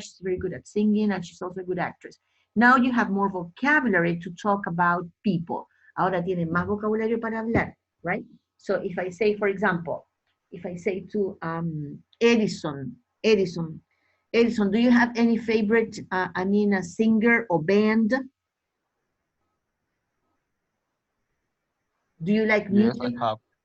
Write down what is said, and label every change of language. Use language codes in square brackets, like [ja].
[en] She's very good at singing, and she's also a good actress. Now you have more vocabulary to talk about people. [es] Ahora tienen más vocabulario para hablar, right? [en] So if I say, for example, if I say to Edison, do you have any favorite, I mean, a singer or band? Do you like music? Yes, I have.